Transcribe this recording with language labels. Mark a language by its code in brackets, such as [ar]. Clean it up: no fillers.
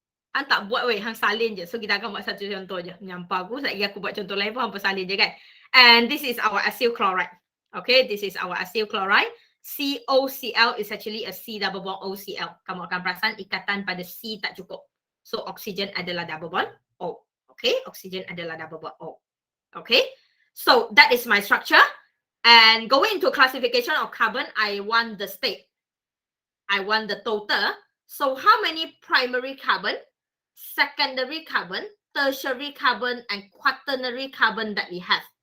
[ms] Hang tak buat weh, hang salin je. So kita akan buat satu contoh je. Menyampah aku, sekejap lagi aku buat contoh lain pun hang salin je kan. [en] And this is our acyl chloride. Okay, this is our acyl chloride. COCl is actually a C double bond OCl. [ms] Kamu akan perasan ikatan pada C tak cukup. So oxygen adalah double bond O. Okay, oxygen adalah double bond O. [en] Okay, so that is my structure. And going into classification of carbon, I want the state. I want the total. So how many primary carbon, secondary carbon, tertiary carbon, and quaternary carbon that we have?